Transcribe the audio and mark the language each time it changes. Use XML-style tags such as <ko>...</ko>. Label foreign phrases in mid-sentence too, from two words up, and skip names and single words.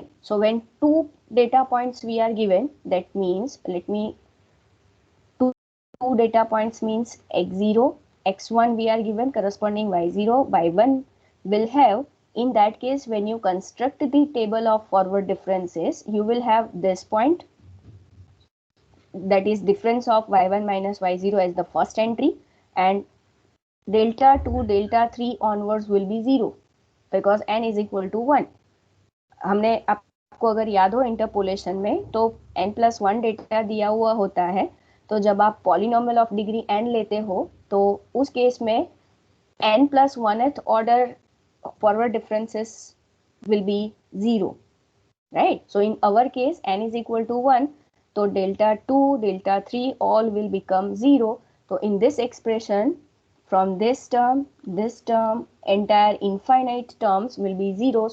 <en>So when 2 data points we are given, that means, two data points means x0, x1 we are given, corresponding y0, y1 will have. In that case, when you construct the table of forward differences, you will have this point, that is difference of y1 minus y0 as the first entry, and delta 2, delta 3 onwards will be 0, because n is equal to 1.</en> <hi>हमने आपको अगर याद हो इंटरपोलेशन में, तो</hi> <en>n plus 1</en> <hi>डेटा दिया हुआ होता है, तो जब आप</hi> <en>polynomial of degree n</en> <hi>लेते हो, तो उस केस में</hi> <en>n plus 1th order forward differences will be 0, right? So in our case, n is equal to 1, so delta 2, delta 3 all will become 0. So in this expression, from this term, entire infinite terms will be 0.</en>